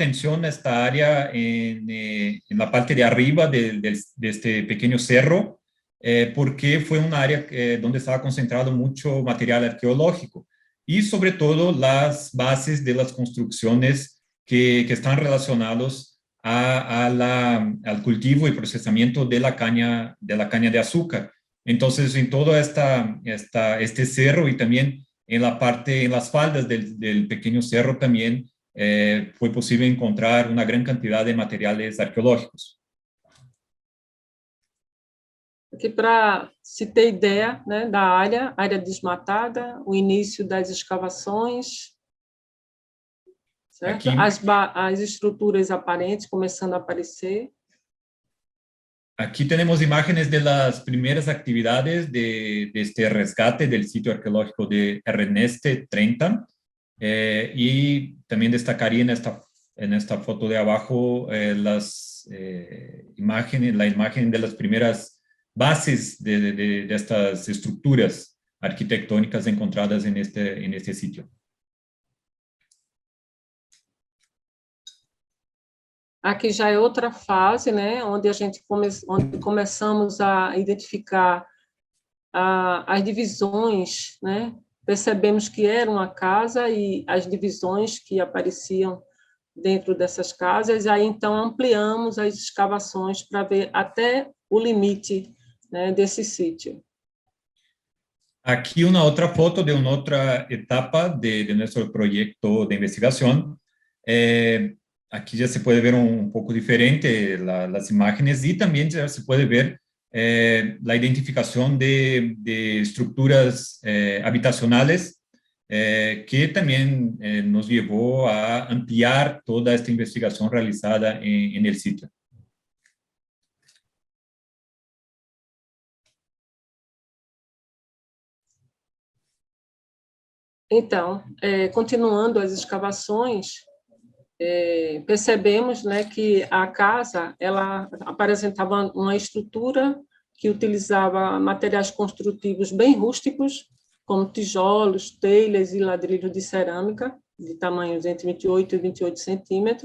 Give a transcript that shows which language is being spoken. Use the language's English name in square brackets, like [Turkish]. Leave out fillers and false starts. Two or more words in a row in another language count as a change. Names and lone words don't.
[Spanish] atención esta área en la parte de arriba de este pequeño cerro, porque fue un área donde estaba concentrado mucho material arqueológico y sobre todo las bases de las construcciones que están relacionados al cultivo y procesamiento de la caña de azúcar. Entonces, en todo este cerro y también en las faldas del pequeño cerro también [Portuguese] foi possível encontrar uma grande quantidade de materiais arqueológicos. Aqui para se ter ideia, né, da área desmatada, o início das escavações, certo? As estruturas aparentes começando a aparecer. [Spanish] Aquí tenemos imágenes de las primeras actividades de este rescate del sitio arqueológico de Erneste 30, y también destacaría en esta foto de abajo la imagen de las primeras bases de estas estructuras arquitectónicas encontradas en este sitio. [Portuguese] Aqui já é outra fase, né, onde onde começamos a identificar as divisões, né, percebemos que era uma casa e as divisões que apareciam dentro dessas casas, aí então ampliamos as escavações para ver até o limite, né, desse sítio. [Spanish] Aquí una otra foto de una otra etapa de nuestro proyecto de investigación. Aquí ya se puede ver un poco diferente las imágenes y también ya se puede ver la identificación de estructuras habitacionales que también nos llevó a ampliar toda esta investigación realizada en el sitio. [Portuguese] Então, continuando as escavações, percebemos, né, que a casa ela apresentava uma estrutura que utilizava materiais construtivos bem rústicos, como tijolos, telhas e ladrilhos de cerâmica, de tamanhos entre 28 e 28 centímetros.